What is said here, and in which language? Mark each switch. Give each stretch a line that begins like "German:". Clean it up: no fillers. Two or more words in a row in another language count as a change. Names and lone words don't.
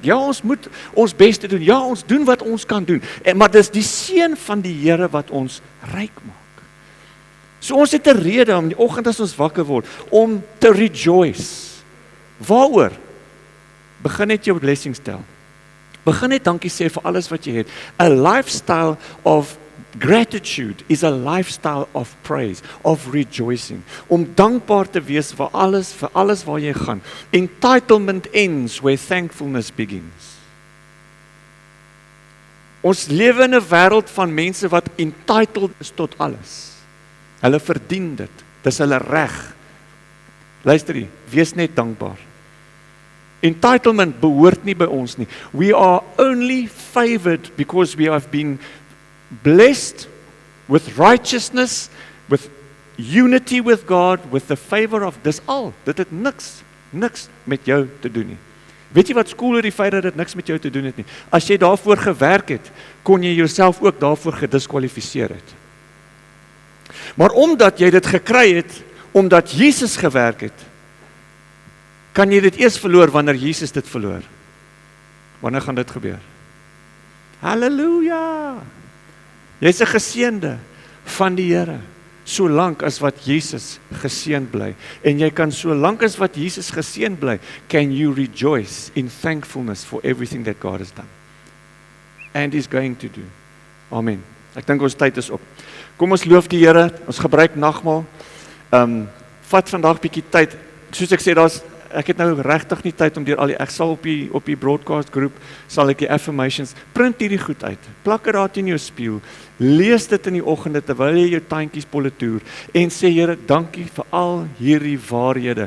Afrikaans: Ja, ons moet ons bes te doen. Ja, ons doen wat ons kan doen. Maar dis die seën van die Here wat ons ryk maak. So ons het 'n rede om die oggend as ons wakker word, om te rejoice. Waaroor? Begin net jou blessings tel. Begin net dankie sê vir alles wat jy het.
English: A lifestyle of gratitude is a lifestyle of praise, of rejoicing.
Afrikaans: Om dankbaar te wees vir alles waar jy gaan.
English: Entitlement ends where thankfulness begins.
Afrikaans: Ons lewe in 'n wêreld van mense wat entitled is tot alles. Hulle verdien dit. Dis hulle reg. Luister hier, wees net dankbaar. Entitlement behoort nie by ons nie.
English: We are only favored because we have been blessed with righteousness, with unity with God, with the favor of
Afrikaans: dis al. Dit het niks met jou te doen nie. Weet jy wat skool oor die feit dat dit niks met jou te doen het nie? As jy daarvoor gewerk het, kon jy jouself ook daarvoor gediskwalifiseer het. Maar omdat jy dit gekry het, omdat Jesus gewerk het, kan jy dit eers verloor wanneer Jesus dit verloor. Wanneer gaan dit gebeur? Halleluja! Jy's 'n geseënde van die Here, solank as wat Jesus geseënd bly. En jy kan solank as wat Jesus geseënd bly,
English: can you rejoice in thankfulness for everything that God has done. And is going to do. Amen.
Afrikaans: Ek dink ons tyd is op. Kom ons loof die Here, ons gebruik nagmaal. Vat vandag bietjie tyd. Soos ek sê, ek het nou regtig nie tyd om ek sal op die broadcast groep sal ek die affirmations, print hierdie goed uit, plak dit daar teen jou spieël, lees dit in die oggende terwyl jy jou tuintjies politoer en sê Here, dankie vir al hierdie waarhede.